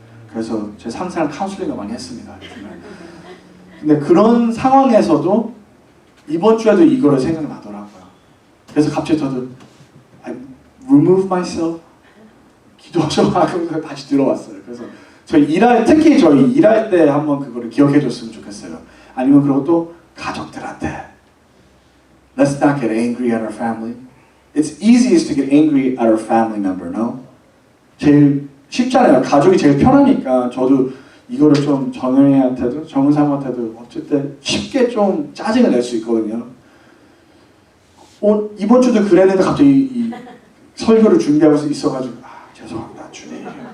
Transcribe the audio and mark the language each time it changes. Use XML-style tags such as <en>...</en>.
<ko>그래서 제 상사랑 카운슬링을 많이 했습니다. 근데 그런 상황에서도 이번 주에도 이거를 생각나더라고요. 그래서 갑자기 저도</ko> <en>I remove myself,</en> <ko>기도 좀 하고 다시 들어왔어요. 그래서 특히 저희 일할 때 한번 그거를 기억해 줬으면 좋겠어요. 아니면 그리고 또 가족들한테</ko> <en>Let's not get angry at our family. It's easiest to get angry at our family member, no?</en> <ko>제일 쉽잖아요. 가족이 제일 편하니까 저도 이거를 좀 정은이한테도 정은사모한테도 어쨌든 쉽게 좀 짜증을 낼 수 있거든요. 이번 주도 그랬는데 갑자기 이 설교를 준비하고 있어가지고 죄송합니다 주님.</ko>